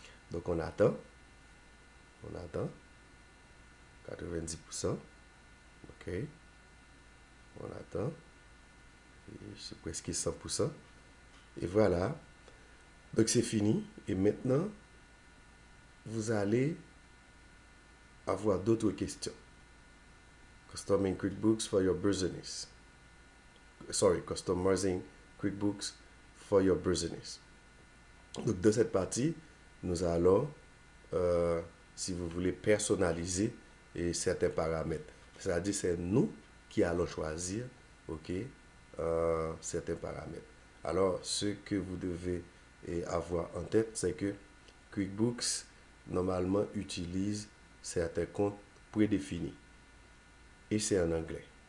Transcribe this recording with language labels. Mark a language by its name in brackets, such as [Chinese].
[French] Donc, on attend, 90%, ok, on attend, c'est presque 100%, et voilà, donc c'est fini, et maintenant, vous allez avoir d'autres questions. [English] Customizing QuickBooks for your business. Sorry, customizing QuickBooks for your business. [French] Donc, dans cette partie, nous allons, si vous voulez, personnaliser certains paramètres. C'est-à-dire, c'est nous qui allons choisir, ok, certains paramètres. Alors, ce que vous devez avoir en tête, c'est que QuickBooks, normalement, utilise certains comptes prédéfinis. Et c'est en anglais.